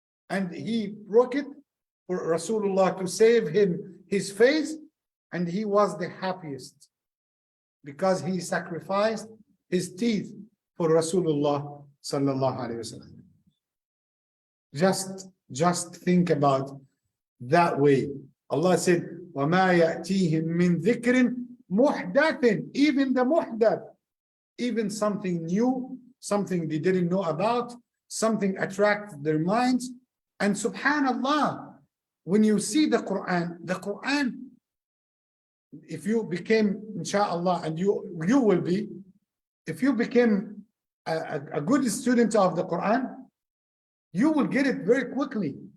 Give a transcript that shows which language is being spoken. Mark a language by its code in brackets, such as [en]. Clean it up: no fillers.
[en] And he broke it for Rasulullah to save him his face. And he was the happiest because he sacrificed his teeth for Rasulullah sallallahu alaihi wasallam. Just think about that way. Allah said, [ar] وَمَا يَأْتِيهِم مِّن ذِكْرٍ مُحْدَثٍ. [en] Even the muhdath, even something new, something they didn't know about, something attracted their minds. And subhanallah, when you see the Quran, if you became, inshallah, and you will be, if you became a good student of the Quran, you will get it very quickly.